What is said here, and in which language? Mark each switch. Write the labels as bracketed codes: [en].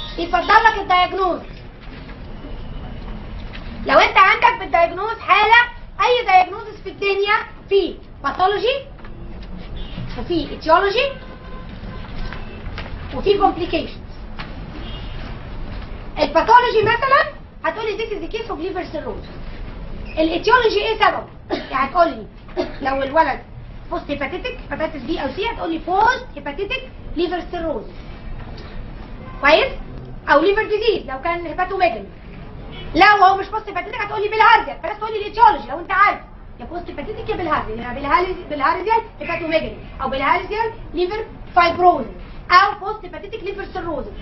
[ar] يتفضل لك الدايجنوز. لو انت عندك في الدايجنوز حاله، اي دايجنوزس في الدنيا، في باثولوجي وفي اتيولوجي وفي كومبليكيشنز. [en] الباثولوجي مثلا هتقولي this is the case of liver cirrhosis. [ar] الاتيولوجي ايه سببه؟ يعني هتقولي لو الولد بوست هيباتيتك هيباتيتس بي او سي، هتقولي بوست هيباتيتك ليفر سيروزس. كويس؟ او ليفر ديزيز لو كان هيباتوميجالي. لو هو مش بوست هيباتيتك هتقولي بالهارزيال، فبس تقولي الاتيولوجي لو انت عارف يا بوست هيباتيتك يا بالهارزيال، يعني بالهارزيال هيباتوميجالي او بالهارزيال ليفر فايبروزس او بوست هيباتيتك ليفر سيروزس.